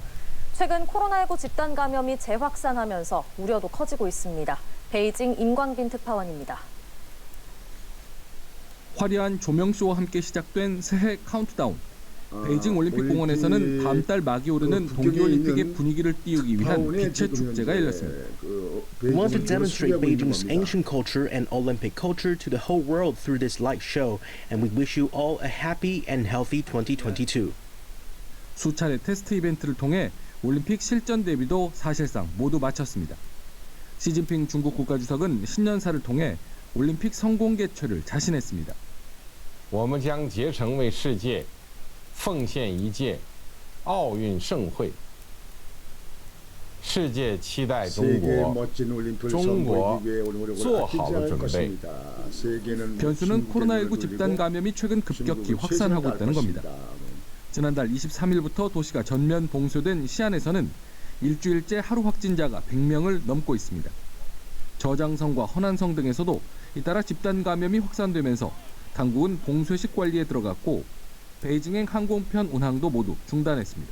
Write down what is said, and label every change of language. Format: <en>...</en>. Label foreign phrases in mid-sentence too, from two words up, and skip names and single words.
<ko>최근 코로나19 집단 감염이 재확산하면서 우려도 커지고 있습니다. 베이징 임광빈 특파원입니다. 화려한 조명쇼와 함께 시작된 새해 카운트다운. 베이징 올림픽 공원에서는 다음 달 막이 오르는 동계올림픽의 분위기를 띄우기 위한 빛의 축제가 열렸습니다.</ko> <en>We want to demonstrate Beijing's ancient culture and Olympic culture to the whole world through this light show, and we wish you all a happy and healthy 2022.</en> <ko>수차례 테스트 이벤트를 통해 올림픽 실전 대비도 사실상 모두 마쳤습니다. 시진핑 중국 국가주석은 신년사를 통해 올림픽 성공 개최를 자신했습니다.</ko> <zh>我们将竭诚为世界奉献一届奥运盛会。世界期待中</zh> <ko>세계</ko> <zh>国</zh> <ko>멋진 올림픽을 중국 선보이기 위해 노력을</ko> <zh>做</zh> <ko>아끼지</ko> <zh>好了</zh> <ko>않을</ko> <zh>准备。</zh> <ko>것입니다. 세계는 변수는 중국의 코로나19 눈을 집단 돌리고 감염이 최근 급격히 중국을 확산하고 최선을 있다는 겁니다. 다할 것입니다. 지난달 23일부터 도시가 전면 봉쇄된 시안에서는 일주일째 하루 확진자가 100명을 넘고 있습니다. 저장성과 허난성 등에서도 잇따라 집단 감염이 확산되면서 당국은 봉쇄식 관리에 들어갔고 베이징행 항공편 운항도 모두 중단했습니다.</ko>